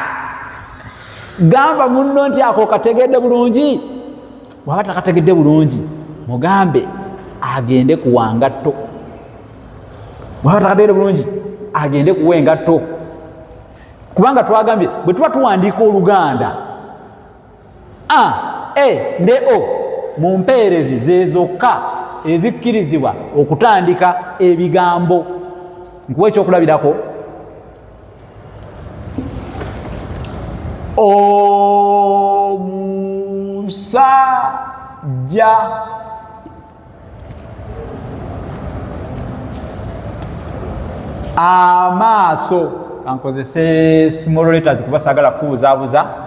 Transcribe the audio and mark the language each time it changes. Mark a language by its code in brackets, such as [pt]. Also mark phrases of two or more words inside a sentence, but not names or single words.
[lg] Gamba munno nti ako kategedde bulungi. Bw'aba takategedde bulungi mugambe agende kuwa ngatto. Bw'aba takategedde bulungi agende kuwa engatto. Kubanga twagambye bwe tuba tuwandiika Oluganda a e ne o mu mpeerezi ze zokka ezikkirizibwa okutandika ebigambo. Nkuwa ekyokulabirako. Omusajja amaaso, kankozese [en] small letters [lg] kuba sagala kubuzabuza.